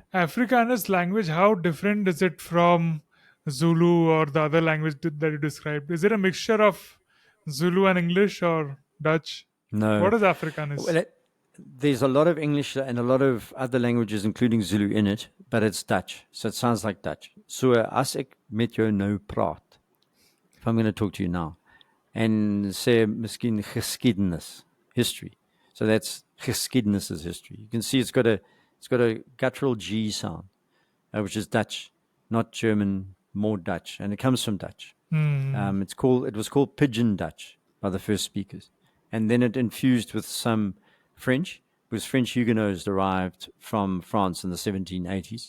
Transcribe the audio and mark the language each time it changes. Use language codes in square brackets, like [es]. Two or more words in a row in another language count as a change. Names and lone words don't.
[en] Afrikaans language, how different is it from Zulu or the other language that you described? Is it a mixture of Zulu and English or Dutch? No, What is Afrikaans? well, there's a lot of English and a lot of other languages, including Zulu, in it, but it's Dutch. So it sounds like Dutch. So [af] as ek met jou nou praat, [en] if I'm going to talk to you now, and say [af] miskien geskiedenis, [en] history. So that's geskiedenis is history. You can see it's got a guttural G sound, which is Dutch, not German, more Dutch, and it comes from Dutch. Hmm. It was called Pidgin Dutch by the first speakers, and then it infused with some French, because French Huguenots arrived from France in the 1780s.